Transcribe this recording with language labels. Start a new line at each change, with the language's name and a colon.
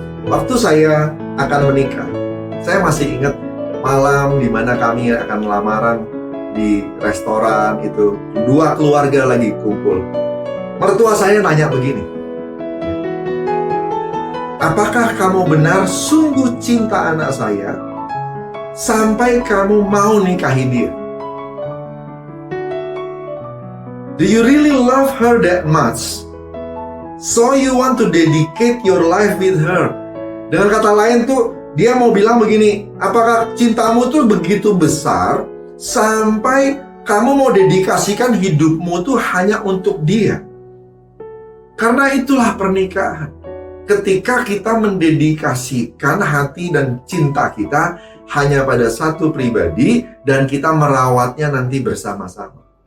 Indonesian: Waktu saya akan menikah, saya masih ingat malam di mana kami akan lamaran di restoran itu. 2 keluarga lagi kumpul. Mertua saya nanya begini, apakah kamu benar sungguh cinta anak saya sampai kamu mau nikahi dia?
English: Do you really love her that much? So you want to dedicate your life with her?
Indonesian: Dengan kata lain tuh, dia mau bilang begini, apakah cintamu tuh begitu besar sampai kamu mau dedikasikan hidupmu tuh hanya untuk dia? Karena itulah pernikahan. Ketika kita mendedikasikan hati dan cinta kita hanya pada satu pribadi dan kita merawatnya nanti bersama-sama.